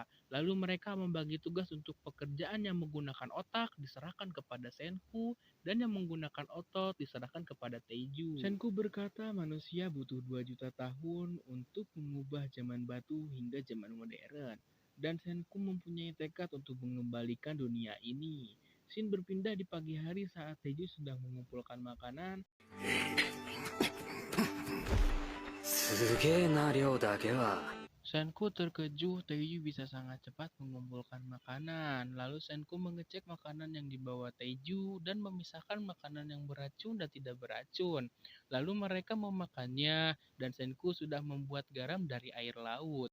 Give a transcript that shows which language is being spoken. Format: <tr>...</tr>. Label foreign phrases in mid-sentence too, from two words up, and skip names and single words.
<id>Lalu mereka membagi tugas untuk pekerjaan yang menggunakan otak diserahkan kepada Senku dan yang menggunakan otot diserahkan kepada Taeju. Senku berkata manusia butuh 2 juta tahun untuk mengubah zaman batu hingga zaman modern. Dan Senku mempunyai tekad untuk mengembalikan dunia ini. Scene berpindah di pagi hari saat Taeju sedang mengumpulkan makanan.</id> <ja>すげえな量だけは。</ja> <id>Senku terkejut Taeju bisa sangat cepat mengumpulkan makanan. Lalu Senku mengecek makanan yang dibawa Taeju dan memisahkan makanan yang beracun dan tidak beracun. Lalu mereka memakannya dan Senku sudah membuat garam dari air laut.</id>